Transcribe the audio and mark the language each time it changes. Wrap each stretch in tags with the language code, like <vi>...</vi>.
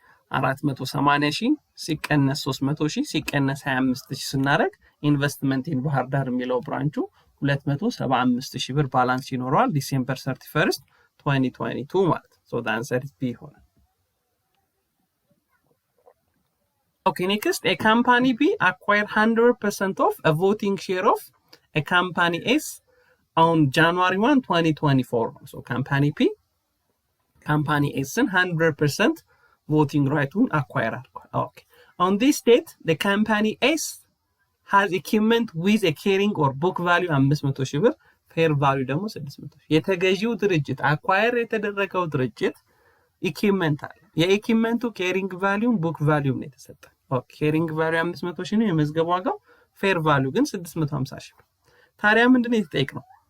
<am>480 ሺህ ሲቀነስ 300 ሺህ ሲቀነስ 25 ሺህ ስናደርግ ኢንቨስትመንት ኢን ባህር ዳር የሚለው ብራንቹ 275 ሺህ ብር ባላንስ ይኖረዋል ዲሴምበር 31st 2022 ማለት ነው። ሶ</am> <en>the answer is B</en> <am>ሆነ።</am> <en>Okay, next, a company B acquired 100% of a voting share of a company S on January 1, 2024. So company P, company S 100% voting right to acquire. Okay. On this date, the company S has equipment with a carrying or book value</en> <am>500 ሺህ ብር fair value ደግሞ 600 ሺህ። የተገዢው ድርጅት አኳየር የተደረገው ድርጅት ኢኩዊፕመንት አለ። የኢኩዊፕመንቱ carrying value book value ነው የተሰጠ። ኦኬ carrying value 500 ሺህ ነው የመዝገብ ዋጋው፣ fair value ግን 650 ሺህ። ታዲያ ምንድነው የተጠየቅነው?</am>